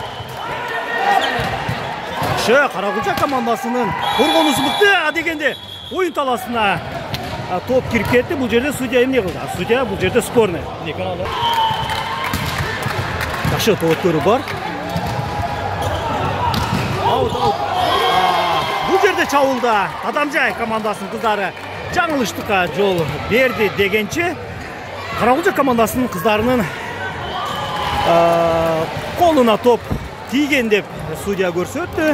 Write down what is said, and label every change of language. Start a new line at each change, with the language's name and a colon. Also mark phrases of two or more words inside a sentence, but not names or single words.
Kyrgyz: Жакшы, Каракулжа командасынын коргонуусу мыкты дегенде оюн таласына топ кирип кетти. Бул жерде судья эмне кылды? Судья бул жерде спорный. Жакшы, топ өткөрүү бар. аут.
Kazakh: Бұл жерде чабуылда Адамжай командасының қыздары жаңылыштыққа жол берді дегенше, Қарақұлжа командасының қыздарының қолына топ тиген деп судья көрсетті.